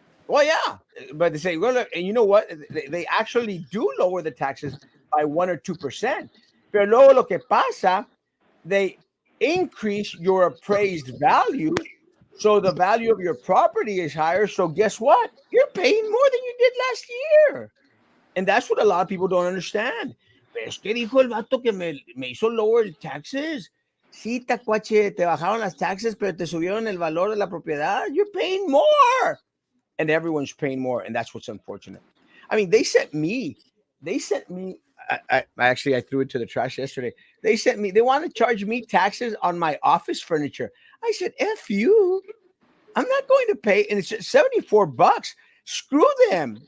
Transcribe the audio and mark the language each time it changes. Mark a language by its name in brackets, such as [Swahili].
[English] Well, yeah, but they say, well, look, and you know what? They actually do lower the taxes by 1 or 2%. [Spanish] Pero luego lo que pasa, [English] they increase your appraised value. So the value of your property is higher. So guess what? You're paying more than you did last year. And that's what a lot of people don't understand. [Spanish] Pero es que dijo el vato que me hizo lower el taxes. Sí, tacuache, te bajaron las taxes, pero te subieron el valor de la propiedad. [English] You're paying more. And everyone's paying more. And that's what's unfortunate. I mean, they sent me, I threw it to the trash yesterday. They want to charge me taxes on my office furniture. I said, F you. I'm not going to pay, and it's $74. Screw them.